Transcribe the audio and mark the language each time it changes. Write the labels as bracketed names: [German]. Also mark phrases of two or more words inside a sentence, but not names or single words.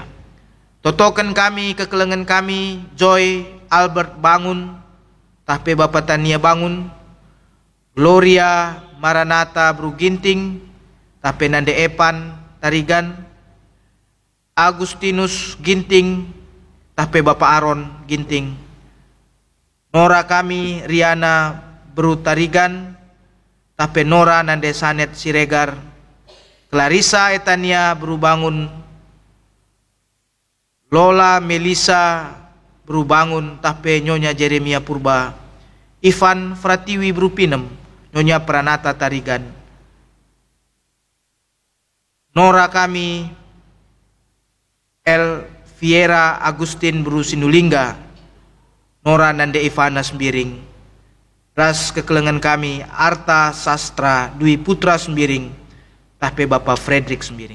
[Batak Karo] Totokan kami kekelengan kami Joy Albert bangun, tahpe Bapak Tania bangun, Gloria Maranata Bru Ginting, tahpe Nande Epan Tarigan, Agustinus Ginting, tahpe Bapak Aron Ginting, Nora kami Riana Bru Tarigan, tahpe Nora Nande Sanet Siregar, Clarissa Etania Bru Bangun, Lola Melisa Bru Bangun, tahpe Nyonya Jeremia Purba, Ivan Fratiwi Bru Pinem, Nyonya Pranata Tarigan, Nora kami El Fiera Agustin Bru Sinulingga, Nora Nande Ivana Sembiring, ras kekelengan kami Arta Sastra Dwi Putra Sembiring, tahpe Bapak Frederick Sembiring.